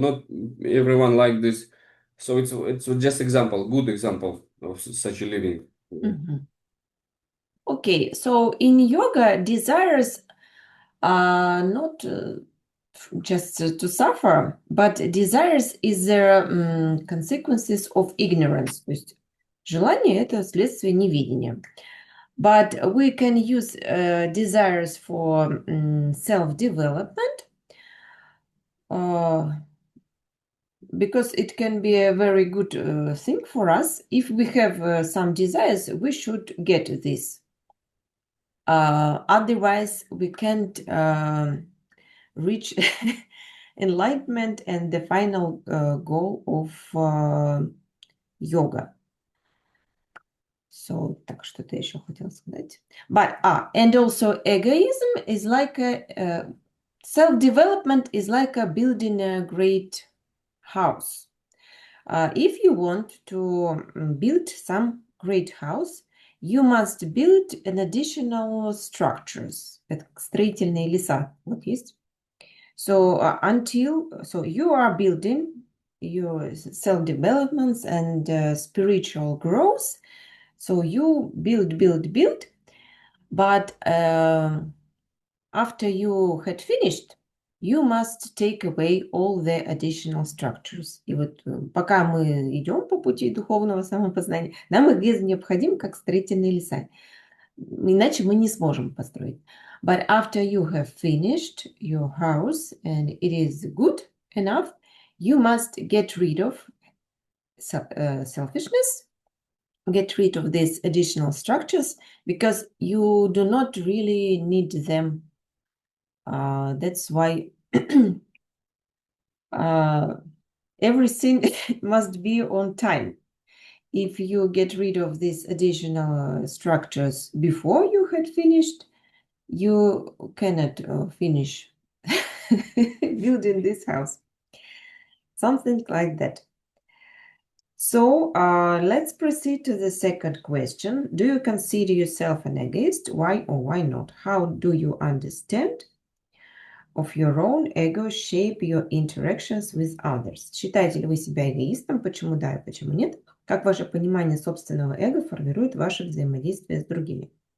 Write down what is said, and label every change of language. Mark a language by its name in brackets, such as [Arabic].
[English] Not everyone like this. So it's just example, good example of such a living. Mhm. Okay, so in yoga, desires are not just to suffer, but desires is the consequences of ignorance. [Russian] То есть желание – это следствие неведения. [English] But we can use desires for self-development because it can be a very good thing for us. If we have some desires, we should get this. Otherwise, we can't reach enlightenment and the final goal of yoga. [Russian] So, так, что-то еще хотела сказать. [English] But, and also egoism is like self-development is like building a great house. If you want to build some great house, you must build an additional structures. [Russian] Это строительные леса. Вот есть. [English] So you are building your self-developments and spiritual growth. So you build, but after you had finished, you must take away all the additional structures. [Russian] И вот пока мы идем по пути духовного самопознания, нам их необходим как строительные леса. Иначе мы не сможем построить. [English] But after you have finished your house and it is good enough, you must get rid of selfishness, get rid of these additional structures because you do not really need them. That's why everything must be on time. If you get rid of these additional structures before you had finished, you cannot finish building this house. Something like that. So let's proceed to the second question. Do you consider yourself an egoist? Why or why not? How do you understand of your own ego shape your interactions with others? [Russian] Считаете ли вы себя эгоистом? Почему да и почему нет? Как ваше понимание собственного эго формирует ваше взаимодействие с другими?